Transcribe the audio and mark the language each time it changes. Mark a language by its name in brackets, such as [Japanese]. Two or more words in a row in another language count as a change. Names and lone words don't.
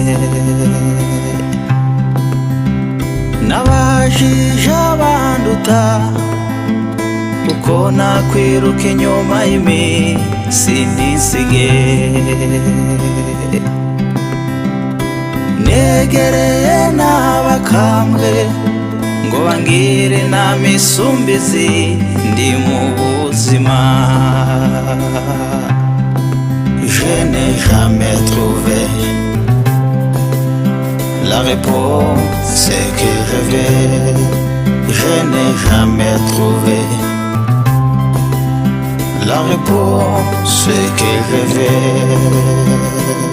[Kinyarwanda] Nabajije abanduta uko nakwiruka inyuma y'iminsi ntisige. Negereye n'abakambwe ngo bangire inama isumbizi ndi mu buzima. [French] Je n'ai jamais trouvé la réponse que je veux. Je n'ai jamais trouvé la réponse que je veux.